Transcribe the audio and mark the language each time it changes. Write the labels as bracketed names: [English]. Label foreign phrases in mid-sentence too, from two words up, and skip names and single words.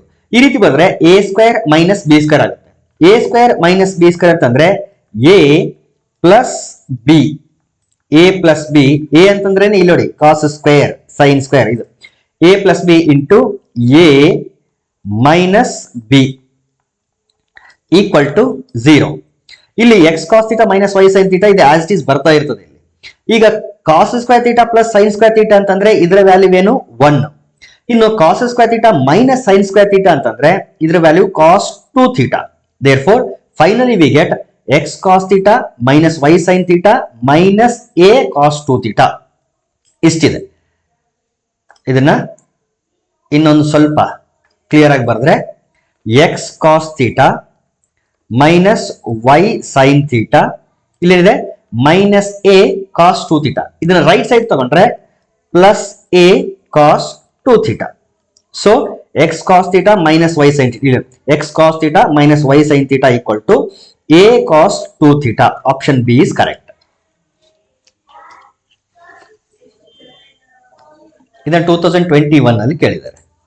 [Kannada] ಈ ರೀತಿ ಬಂದ್ರೆ [English] a square minus b square [Kannada] ಆಗುತ್ತೆ. [English] a square minus b square [Kannada] ಅಂತಂದ್ರೆ [English] a plus b, a plus b, a [Kannada] ಅಂತಂದ್ರೆ ಇಲ್ಲಿ ನೋಡಿ [English] cos square sine square, [Kannada] ಇದು [English] a plus b into a minus b equal to 0. [Kannada] ಇಲ್ಲಿ [English] x cos theta minus y sine theta [Kannada] ಇದೆ [English] as it is [Kannada] ಬರ್ತಾ ಇರ್ತದೆ ಇಲ್ಲಿ. ಈಗ [English] cos square theta plus sine square theta [Kannada] ಅಂತಂದ್ರೆ ಇದರ ವ್ಯಾಲ್ಯೂ ಏನು 1. ಇನ್ನು [English] cos square theta minus sine square theta [Kannada] ಅಂತಂದ್ರೆ ಇದರ ವ್ಯಾಲ್ಯೂ [English] cos 2 theta. therefore finally we get x cos theta minus y sin theta minus a cos 2 theta ಇಷ್ಟಿದೆ. [Kannada] ಇದನ್ನ ಇನ್ನೊಂದು ಸ್ವಲ್ಪ ಕ್ಲಿಯರ್ ಆಗಿ ಬರೆದ್ರೆ [English] x cos theta minus y sin theta [Kannada] ಇಲ್ಲಿದೆ [English] minus a cos 2 theta. [Kannada] ಇದನ್ನ [English] right side [Kannada] ತಗೊಂಡ್ರೆ [English] plus a cos 2 theta. ಸೊ x cos theta minus y sin theta, x cos theta minus y sin theta equal to a cos 2 theta. Option B is correct. [Kannada] ಇದನ್ನ 2021 ಅಲ್ಲಿ ಕೇಳಿದ್ದಾರೆ.